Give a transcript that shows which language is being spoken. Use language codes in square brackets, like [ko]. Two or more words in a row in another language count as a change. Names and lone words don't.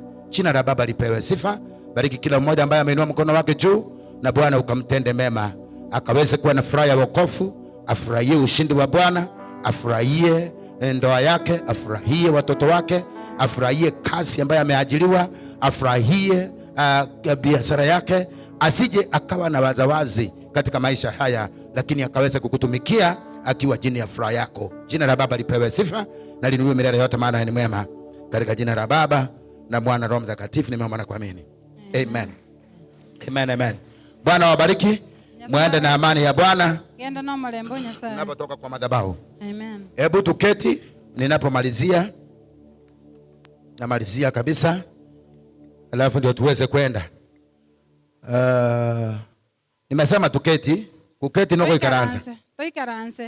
[sw] Jina la Baba lipewe sifa. Bariki kila mmoja ambaye ameinua mkono wake juu, na Bwana ukamtende mema, akaweze kuwa na furaha ya wokovu, afurahie ushindi wa Bwana, afurahie ndoa yake, afurahie watoto wake, afurahie kazi ambayo ameajiriwa, afurahie biashara yake, asije akawa na wazawazi katika maisha haya, lakini akaweza kukutumikia akiwa chini ya furaha yako. Jina la Baba lipewe sifa na linuiwe milele yote, maana ni mwema. Katika jina la Baba na Mwana Roho Mtakatifu nimeomba na kuamini. Amen. Amen, amen. Bwana wabariki. Muende na amani ya Bwana. [guz] Genda na malembo Nyasaye. [sw] Unapotoka kwa madhabahu. Amen. Hebu tuketi ninapomalizia. Namalizia kabisa. Alafu ndio tuweze kwenda. Nimesema tuketi. [guz] Kuketi noko ikaranza. Toikaranze.